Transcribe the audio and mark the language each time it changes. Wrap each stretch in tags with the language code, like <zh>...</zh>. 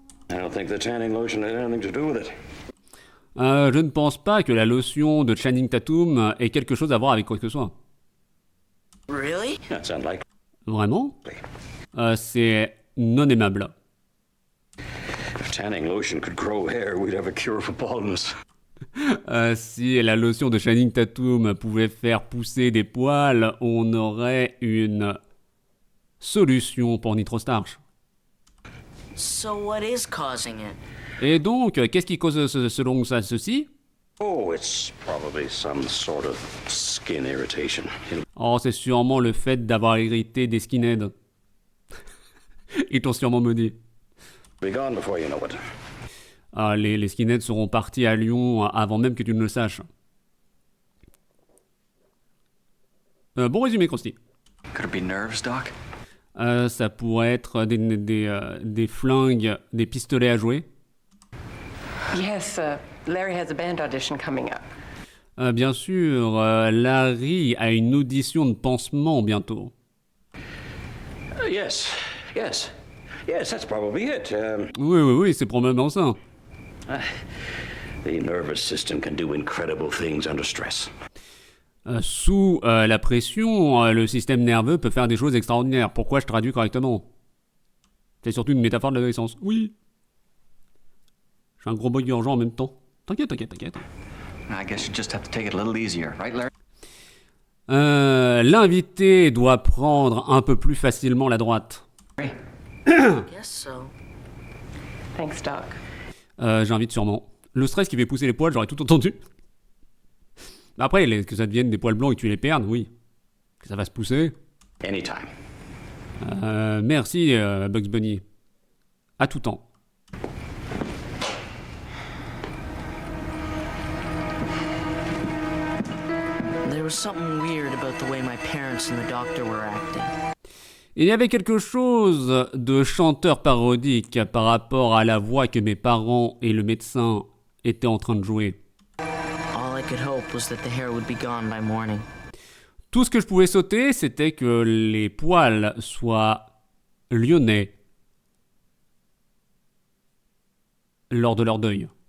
<en>I don't think the tanning lotion had anything to do with it.</en> <fr>Je ne pense pas que la lotion de Channing Tatum ait quelque chose à voir avec quoi que ce soit.</fr> <en>Really? That's unlikely.</en> <fr>Vraiment? C'est non aimable.</fr> <en>If tanning lotion could grow hair, we'd have a cure for baldness.</en> <fr>Si la lotion de Channing Tatum pouvait faire pousser des poils, on aurait une solution pour Nitro Starch.</fr> <en>So what is causing it?</en> <fr>Et donc, qu'est-ce qui cause selon ça ceci?</fr> <en>Oh, it's probably some sort of skin irritation.</en> <fr>Oh, c'est sûrement le fait d'avoir hérité des skinheads. Ils t'ont sûrement maudit.</fr> <en>Be gone before you know it.</en> <fr>Ah, les skinheads seront partis à Lyon avant même que tu ne le saches. Bon résumé, Krusty.</fr> <en>Could it be nerves, Doc?</en> <fr>Ça pourrait être des flingues, des pistolets à jouer.</fr> <en>Yes, Larry has a band audition coming up.</en> <fr>Bien sûr, Larry a une audition de pansement bientôt.</fr> <en>Yes, that's probably it.</en> <fr>Oui, c'est probablement ça.</fr> <en>The nervous system can do incredible things under stress.</en> <fr>Sous la pression, le système nerveux peut faire des choses extraordinaires. Pourquoi je traduis correctement? C'est surtout une métaphore de l'adolescence. Oui. Je suis un gros bug urgent en même temps. T'inquiète.</fr> <en>I guess you just have to take it a little easier, right, Larry?</en> <fr>L'invité doit prendre un peu plus facilement la droite.</fr> <en>Guess so. Thanks, Doc.</en> <fr>J'invite sûrement. Le stress qui fait pousser les poils, j'aurais tout entendu. Après, que ça devienne des poils blancs et que tu les perdes, oui. Que ça va se pousser.</fr> <en>Anytime.</en> <fr>Merci, Bugs Bunny. À tout temps.</fr> <en>There was something weird about the way my parents and the doctor were acting.</en> <fr>Il y avait quelque chose de chanteur parodique par rapport à la voix que mes parents et le médecin étaient en train de jouer.</fr> <en>All I could hope was that the hair would be gone by morning.</en> <fr>Tout ce que je pouvais sauter, c'était que les poils soient lyonnais lors de leur deuil.</fr>